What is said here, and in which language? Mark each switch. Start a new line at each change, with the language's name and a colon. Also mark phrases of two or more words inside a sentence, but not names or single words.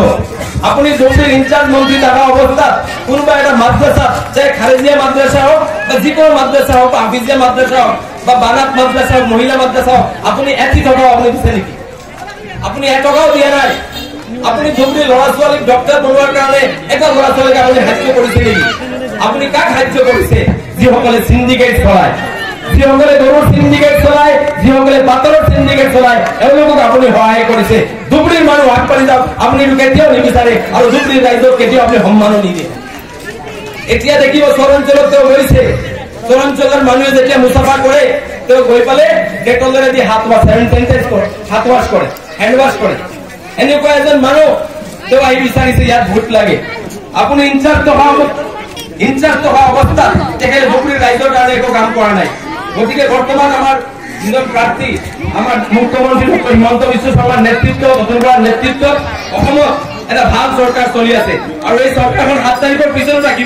Bangla: আপনি ধুবড়ির ইনচার্জ মন্ত্রী থাকা অবস্থা কোনবা একটা মাদ্রাসা, চাই খারেজিয়া মাদ্রাসা হোক বা যে কোনো মাদ্রাসা হোক, হাফিজিয়া মাদ্রাসা হোক বা বানাত মাদ্রাসা হোক, মহিলা মাদ্রাসা হোক, আপনি একই টাকাও আপনি দিচ্ছেন নাকি? আপনি 1 টাকাও দিয়ে নাই।
Assamese: আপনি ধুবড়ির লড়া ছোৱালীক ডক্টর বনোৱাৰ কাৰণে এটা লড়া ছোৱালীক আপনি সাহায্য কৰিছে নেকি? আপনি কাক সাহায্য কৰিছে? যিসকলে সিন্ডিকেট চলায়, যিসকলে গৰুৰ সিন্ডিকেট চলায়, যিসকলে বাতৰৰ সিন্ডিকেট চলায়, এওঁলোকক আপুনি সহায় কৰিছে। ধুবড়িৰ মানুহ আগবাঢ়ি যাওক আপুনি কেতিয়াও নিবিচাৰে আৰু ধুবড়িৰ ৰাইজক কেতিয়াও আপুনি সন্মানো নিদিয়ে। এতিয়া দেখিব চৰাঞ্চলত তেওঁ গৈছে, চৰাঞ্চলৰ মানুহে যেতিয়া মুছাফা কৰে তেওঁ গৈ পালে ডেটলেৰে দি হাত ৱাছ কৰে,
English: hand wash
Bangla: করে।
Assamese: এনেকুৱা এজন মানুহ তেওঁ আহি বিচাৰিছে ইয়াত ভোট লাগে। আপুনি ইনচাৰ্জ থকা অৱস্থাত তেখেতে ধুবড়িৰ ৰাইজৰ কাৰণে একো কাম কৰা নাই। গতিকে বৰ্তমান আমাৰ যিজন প্ৰাৰ্থী, আমাৰ মুখ্যমন্ত্ৰী ডক্টৰ হিমন্ত বিশ্ব শৰ্মাৰ নেতৃত্বত অসমত এটা ভাল চৰকাৰ চলি আছে আৰু এই চৰকাৰখন 7 তাৰিখৰ পিছত ৰাখিব।